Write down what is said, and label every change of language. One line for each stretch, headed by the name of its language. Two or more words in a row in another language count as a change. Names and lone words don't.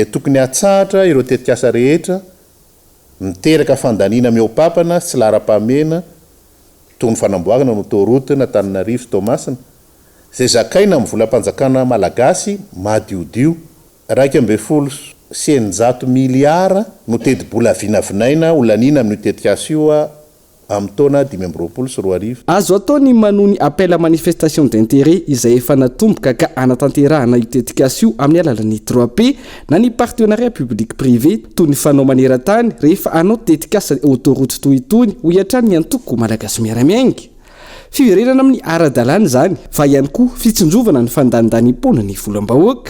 Malagasy: tokony hatsahatra ireo tetikasa rehetra miteraka fandaniana mihoapapana sy laharam-pahamehana toy ny fanamboarana ny autoroute na Antananarivo Toamasina izay zakaina amin'ny volam-panjakana malagasy madiodio 2.9 miliara no teti-bola vinavinaina olanina amin'ny tetikasa io amin'ny taona 2022. Azo atao ny manony
French: appel à manifestation d'intérêt
Malagasy: izay efa natomboka ka anatanterahana io tetikasa io amin'ny alalan'ny 3P na ny
French: partenariat public privé
Malagasy: toy ny fanao maneran-tany rehefa anao tetikasa autoroute toy itony ho hiatrany ny antoko malagasy miara-miainga. Fiverenana amin'ny ara-dalàna izany fa ihany koa fitsinjovana ny fandanidanimpona ny volam-bahoaka.